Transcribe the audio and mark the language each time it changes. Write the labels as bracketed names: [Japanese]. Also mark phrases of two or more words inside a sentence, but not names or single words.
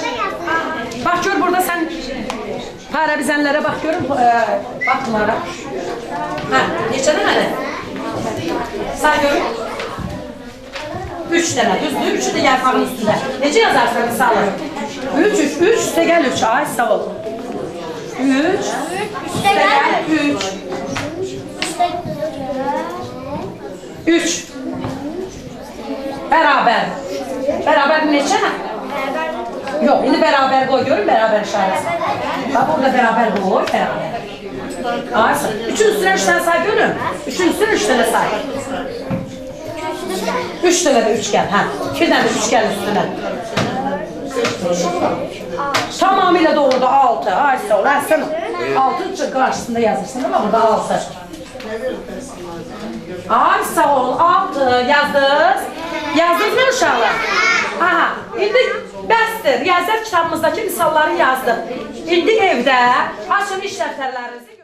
[Azerbaijani] Bak gör burada sen parəvizənlərə bax görün. Bak bunlara. Ha, neçədən hələ? Say görün. 3 dənə, düzdür? 3'ü də yarpağın üstündə. Necə yazarsan misalı? 3, üstə gəl 3. Ay sağ ol. 3, üstə gəl 3. 3. Bərabər. Bərabər neçə? Yok, indi bərabər qoy, görün bərabər işarəsi. Bak burada bərabər qoy, bərabər. [Turkish] Aysa, 3'ün üstüne 3 tane say görün. 3'ün üstüne 3 tane say. 3 tane de 3 gel, ha. 2 tane de 3 gel üstüne. Tamamıyla doğru da 6. Aysa ol, sen 6 karşısında yazırsın değil mi? Burada 6. [Azerbaijani] Aysa ol, 6 yazdınız. Yazdınız mı uşaqlar? Aha, indi bəsdir. Riyaziyyat kitabımızdakı misalları yazdım. İndi evdə açın iş dəftərlərinizi.